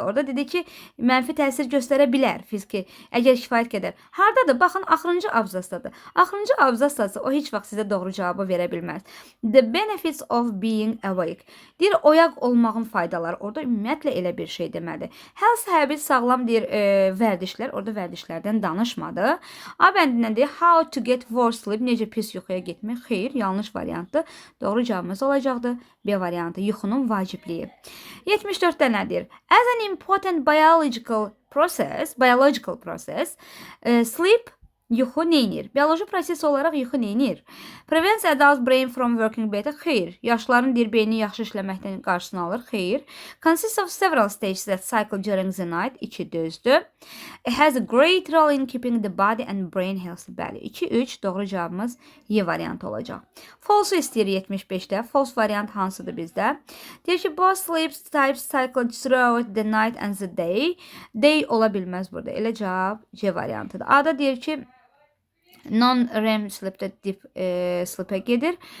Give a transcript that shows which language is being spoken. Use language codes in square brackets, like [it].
[az] Orada dedi ki, mənfi təsir göstərə bilər fiziki, əgər kifayət qədər. Hardadır? Baxın, axırıncı abzasdadır. Axırıncı abzasdasa o heç vaxt sizə doğru cavabı verə bilməz. [en] The benefits of being awake. [az] Deyir, oyaq olmağın faydaları. Orada ümumiyyətlə elə bir şey demədi. [en] Health habit, [az] sağlam deyir, vərdişlər. Orada vərdişlərdən danışmadı. A bəndindən deyir, [en] how to get worse sleep. [az] Necə pis yuxuya getmək? Xeyr, yanlış variantdır. Doğru cavabımız olacaqdı. B variantı, yuxunun vacibliyi. 74-də nədir? [en] As an important biological process, sleep, [az] yuxu neynir? Bioloji proses olaraq yuxu neynir? [en] Prevents adult brain from working better? [az] Xeyr. Yaşların deyir, beyni yaxşı işləməkdən qarşısını alır? Xeyr. [en] Consists of several stages that cycle during the night? [az] 2 düzdür. [en] It has a great role in keeping the body and brain healthy. [az] Bəli, 2-3 doğru cavabımız Y variantı olacaq. False istəyir 75-də. False variant hansıdır bizdə? Deyir ki, [en] both sleep types cycle throughout the night and the day. [az] Day ola bilməz burada. Elə cavab C variantıdır. A-da deyir ki, non-REM sleepdə deep sleep'ə gedir.